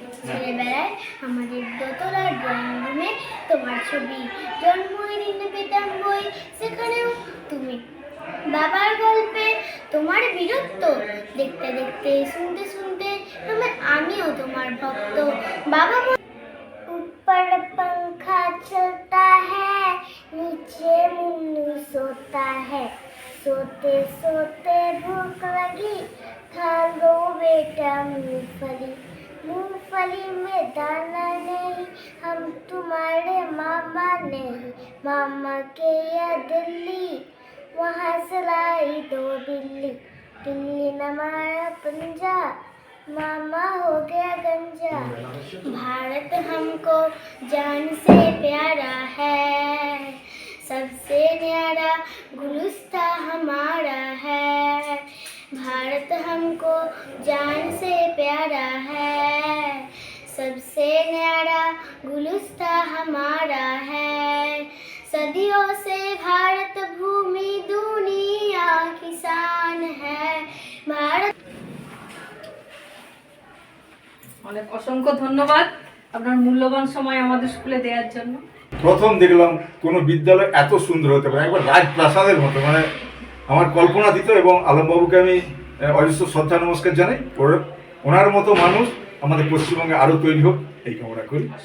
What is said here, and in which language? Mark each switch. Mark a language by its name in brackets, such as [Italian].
[Bangla] ছেলেবেলায় আমাদের দোতলার ড্রয়িং রুমে তোমার ছবি, জন্মদিনে পেতাম বই, সেখানেও তুমি। বাবার গল্পে তোমার বীরত্ব দেখতে দেখতে, শুনতে শুনতে আমিও তোমার ভক্ত। [Hindi] বাবা ऊपर पंखा चलता है, नीचे मुन्नू सोता है, सोते सोते भूख लगी, खा लो बेटा मूंगफली। मूंगफली में दाना नहीं, हम तुम्हारे मामा नहीं, मामा के या दिल्ली, वहाँ से लाई 2 बिल्ली। बिल्ली न मारा पंजा, मामा हो गया गंजा। भारत हमको जान से प्यारा है, सबसे न्यारा गुलिस्तां हमारा है। भारत भारत हमको जान से प्यारा है, सबसे न्यारा गुलिस्ता हमारा है। सदियों से भारत भूमि दुनिया की शान है। भारत [Bangla] অনেক অসংখ্য ধন্যবাদ আপনার মূল্যবান সময় আমাদের স্কুলে দেওয়ার জন্য। প্রথম দেখলাম কোনো বিদ্যালয় এত সুন্দর হতে পারে, একবার রাজপ্রাসাদের মতো, মানে আমার কল্পনাতীত। এবং আলমবাবুকে আমি অজস্র শ্রদ্ধা নমস্কার জানাই। ওনার মতো মানুষ আমাদের পশ্চিমবঙ্গে আরও তৈরি হোক এই কামনা করি।